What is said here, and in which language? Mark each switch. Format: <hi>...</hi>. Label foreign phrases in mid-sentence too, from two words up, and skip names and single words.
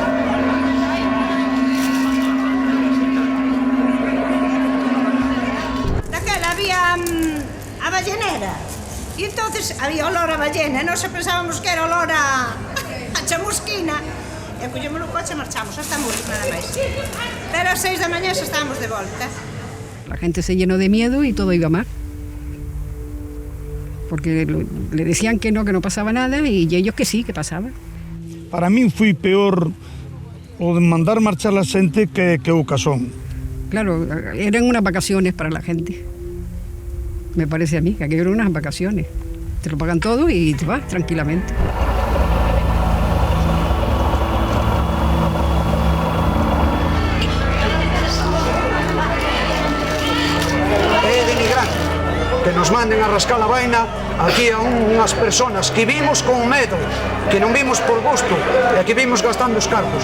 <gl>A ballenera. E entonces había olor a ballena, e nós pensábamos que era olor a chamusquina. E collemos o coche e marchamos hasta Murcia, nada máis. Pero a 6 da mañá xa estábamos de volta.</gl> <es>La gente se llenó de miedo y todo iba mal. Porque le decían que no pasaba nada y ellos que sí, que pasaba.</es> <gl>Para min foi peor o de mandar marchar a xente que o casón.</gl> <es>Claro, eran unas vacaciones para la gente. Me parece a mí que aquello eran unas vacaciones. Te lo pagan todo y te vas tranquilamente.</es> <gl>É denigrante que nos manden a rascar a vaina aquí a unhas personas que vimos con medo, que non vimos por gusto e que vimos gastando os cargos.</gl>